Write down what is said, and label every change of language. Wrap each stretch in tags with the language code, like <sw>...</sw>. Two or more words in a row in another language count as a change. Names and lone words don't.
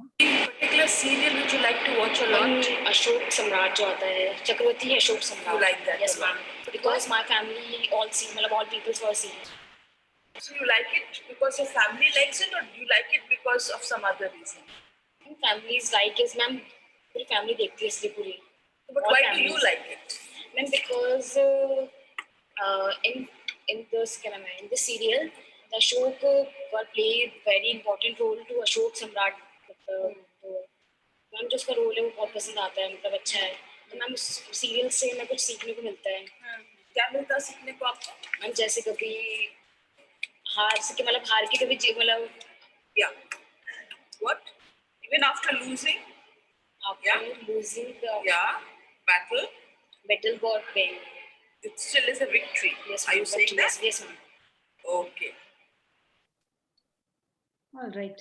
<en>Particular serial which you like to watch a lot?</en> <hi>अशोक सम्राट जो आता है, चक्रवर्ती अशोक सम्राट.</hi> <en>You like that? Yes, ma'am. Because my family all see, all people's were seeing. So you like it because your family likes it, or do you like it because of some other reason? Families like is, ma'am,</en> <hi>पूरी फैमिली देखती है इसलिए पूरी.</hi> <en>But all why families. do you like it? Ma'am, because in the serial, the Ashok play very important role to Ashok Samrat.</en> <hi>मैम जो उसका रोल है वो बहुत पसंद आता है, मतलब अच्छा है. तो मैम उस सीरियल से हमें कुछ सीखने को मिलता है. क्या मिलता है सीखने को आपको? मैम जैसे कभी हार से मतलब हार के कभी मतलब</hi> <en>yeah. What? Even after losing? Losing the battle got pain. It still is a victory. Yes, are you saying that? Yes, ma'am. Okay. All right.</en>